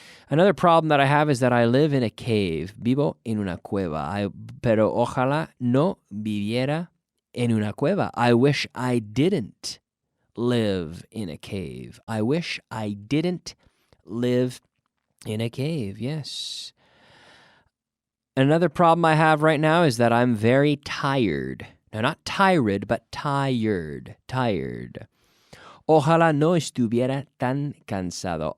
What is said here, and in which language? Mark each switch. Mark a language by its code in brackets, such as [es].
[en] Another problem that I have is that I live in a cave. [es] Vivo en una cueva. Pero ojalá no viviera en una cueva. [en] I wish I didn't live in a cave. I wish I didn't live in a cave. Yes. Another problem I have right now is that I'm very tired. No, not tired, but tired. Tired. [es] Ojalá no estuviera tan cansado.